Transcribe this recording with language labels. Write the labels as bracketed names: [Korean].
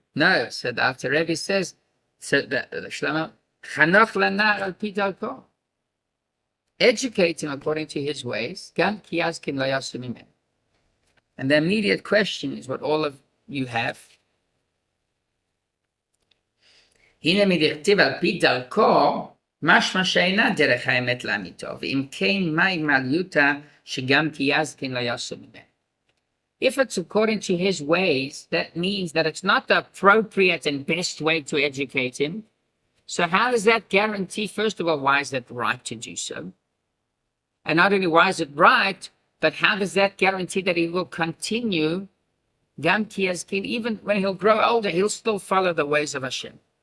[English] No, so the Alter Rebbe says, so the Shlomo, [Hebrew] Chanoch lanar al pi darko. [English] Educate him according to his ways. [Hebrew] Gam ki yazkin lo yosur mimena. [English] And the immediate question is what all of you have. [Hebrew] הנה מדכתיב על פי דרכו, משמע שאינה דרך האמת לאמיתו, ואם כן, מהי מעליותה שגם כי יזקין לא יעשו ממנו. [English] If it's according to his ways, that means that it's not the appropriate and best way to educate him. So how does that guarantee, first of all, why is that right to do so? And not only why is it right, but how does that guarantee that he will continue, [Hebrew] gam ki yazkin, [English] even when he'll grow older, he'll still follow the ways of Hashem.